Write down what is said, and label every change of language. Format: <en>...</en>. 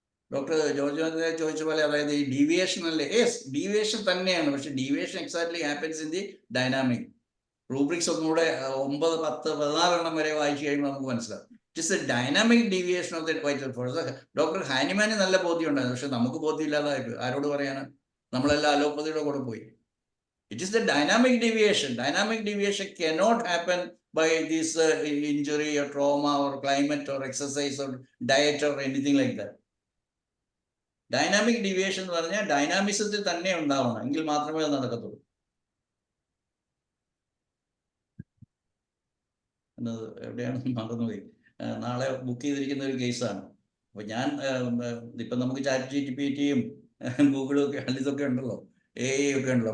<ml>Doctor George ചോദിച്ച പോലെ, അതായത് ഈ ഡീവിയേഷൻ അല്ലേ? യെസ്, ഡീവിയേഷൻ തന്നെയാണ്. പക്ഷെ</ml> <en>Deviation exactly happens in the dynamic.</en> <ml>Rubrics ഒന്നുകൂടെ 9, 10, 14 എണ്ണം വരെ വായിച്ചു കഴിയുമ്പോൾ നമുക്ക് മനസ്സിലാവും.</ml> <en>It is a dynamic deviation of the vital force.</en> <ml>Doctor Hahnemann നല്ല ബോധ്യം ഉണ്ടായിരുന്നു, പക്ഷെ നമുക്ക് ബോധ്യമില്ലാതായി. ആരോട് പറയാനാണ്? നമ്മളെല്ലാം അലോപ്പതിയുടെ കൂടെ പോയി.</ml> <en>It is the dynamic deviation. Dynamic deviation cannot happen by this injury or trauma or climate or exercise or diet or anything like that.</en> <ml>Dynamic deviation എന്ന് പറഞ്ഞാൽ ഡൈനാമിസത്തിൽ തന്നെ ഉണ്ടാവണം, എങ്കിൽ മാത്രമേ അത് നടക്കത്തുള്ളൂ. എന്നത് എവിടെയാണെന്ന് മറന്നുപോയി. നാളെ ബുക്ക് ചെയ്തിരിക്കുന്ന ഒരു കേസാണ്. അപ്പോൾ ഞാൻ ഇപ്പം നമുക്ക് ChatGPT-യും ഗൂഗിളും ഒക്കെ ഇതൊക്കെ ഉണ്ടല്ലോ, AI ഒക്കെ ഉണ്ടല്ലോ.</ml>